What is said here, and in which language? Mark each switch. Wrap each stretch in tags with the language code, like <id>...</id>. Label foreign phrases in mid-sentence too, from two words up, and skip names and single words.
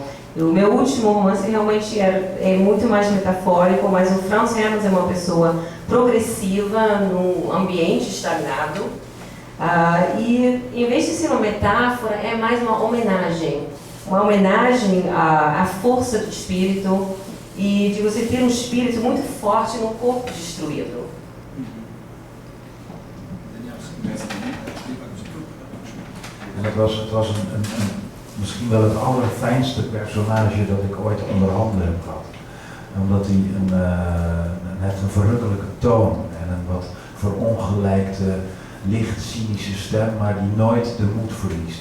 <pt>O meu último romance realmente é muito mais metafórico, mas o Frans Hermans é uma pessoa progressiva num ambiente estagnado. E em vez de ser uma metáfora, é mais uma homenagem à força do espírito e de você ter um espírito muito forte num corpo destruído.</pt> <nl>En het was misschien wel het allerfijnste personage dat ik ooit onder handen heb gehad. Omdat hij heeft een verrukkelijke toon en een wat verongelijkte, licht cynische stem, maar die nooit de moed verliest.</nl>